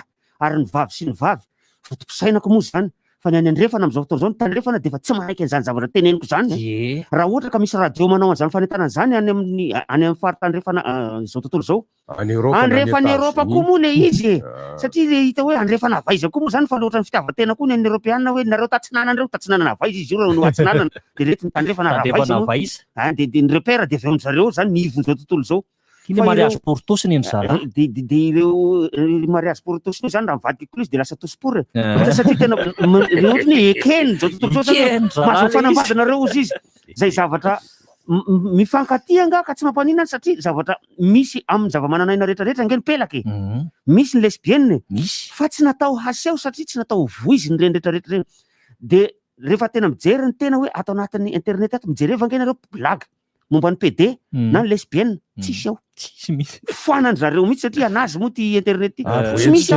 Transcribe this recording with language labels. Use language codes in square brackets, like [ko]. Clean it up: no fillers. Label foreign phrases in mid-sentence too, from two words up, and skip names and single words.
[mg] ary ny vavy sy ny vavy fotom-pisainako moa zany fa ny any andrefana amin'izao fotoana izao ny tandrefana dia efa tsy manaiky an'izany zavatra teneniko zany raha ohatra ka misy radio manao an'izany fanentanana zany any amin'ny faritandrefana izao tontolo izao andrefana Eropa koa moa le izy satria le hita hoe andrefana avaiza koa moa zany fa loatra ny fitiavan-tena koa ny any Eropeana hoe nareo tatsinanana reo tatsinanana avaiza izy io raha no atsinanana dia rehetra ny tandrefana avaiza dia ny repera dia avy amin'zareo zany ny ivon'izao tontolo izao iny [fr] mariage pour tous [mg] ny mizara dia ireo [fr] mariage pour tous [mg] io zany raha mivadiky koa izy dia lasa [fr] tous pour [mg] satria tena ohatra ny ekeny zao tontolo zao mahazo fanambadinareo izy zay zavatra mifankatia nga ka tsy mampanina satria zavatra misy amin'ny zava-mananaina rehetrarehetra nge nipelaka misy ny lesbienne fa tsy natao haseho satria tsy natao voizy ny reny rehetrarehetra reny dia rehefa tena mijery ny tena hoe atao anatin'ny internet ato mijereva nge nareo blague momba ny PD na ny lesbienne tsisy ao foanany zareo mihitsy satria anazy moa ty internet ty tsy misy